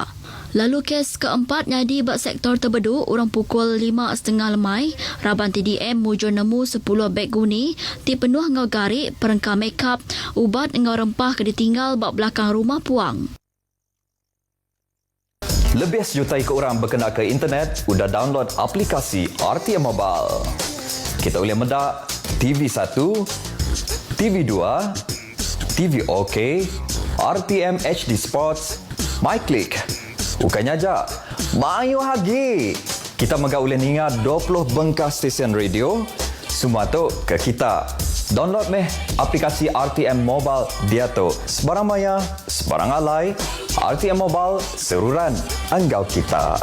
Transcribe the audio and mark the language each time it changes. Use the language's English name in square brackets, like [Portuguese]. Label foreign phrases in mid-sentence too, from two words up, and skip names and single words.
[Iban] Lalu kes keempat nyadi bak sektor Terbedu orang pukul 5.30 lemai. Raban TDM mujur nemu 10 beg guni ti penuh ngau garik, perengkah makeup, ubat ngau rempah ke ditinggal bak belakang rumah puang. Lebih sejuta ikut orang berkena ke internet, udah download aplikasi RTM Mobile. Kita boleh mendak TV1, TV2, TV OK, RTM HD Sports, MyClick. Bukannya aja, mayu hagi. Kita megak boleh ingat 20 bengkah stesen radio. Semua tu ke kita. Download meh aplikasi RTM Mobile dia tu. Sebarang maya, sebarang alai. RTM Mobile, seruran anggau kita.